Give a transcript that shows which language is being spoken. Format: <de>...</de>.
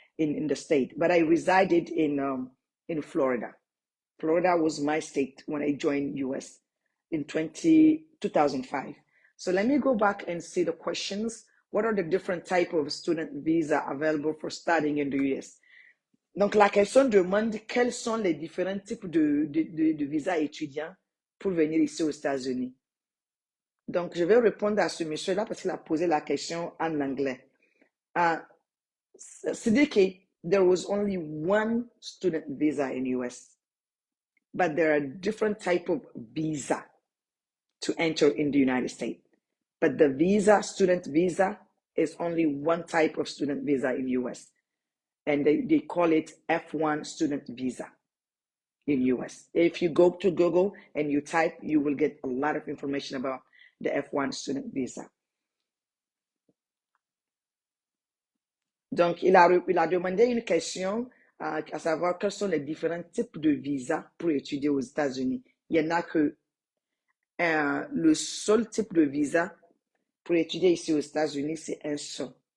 <en>in the state, but I resided in Florida. Florida was my state when I joined US in 2005. So let me go back and see the questions. What are the different type of student visa available for studying in the US?</en> <fr>Donc, la question demande quels sont les différents types de visas étudiants pour venir ici aux États-Unis. Donc, je vais répondre à ce monsieur-là parce qu'il a posé la question en anglais.</fr> <en>Siddiqui, there was only one student visa in US, but there are different type of visa to enter in the United States. But the visa, student visa, is only one type of student visa in US. And they call it F1 student visa in US. If you go to Google and you type, you will get a lot of information about the F1 student visa.</en> <fr>Donc, il a demandé une question à savoir quels sont les différents types de visas pour étudier aux États-Unis. Il y en a que le seul type de visa pour étudier ici aux États-Unis, c'est un seul.</fr>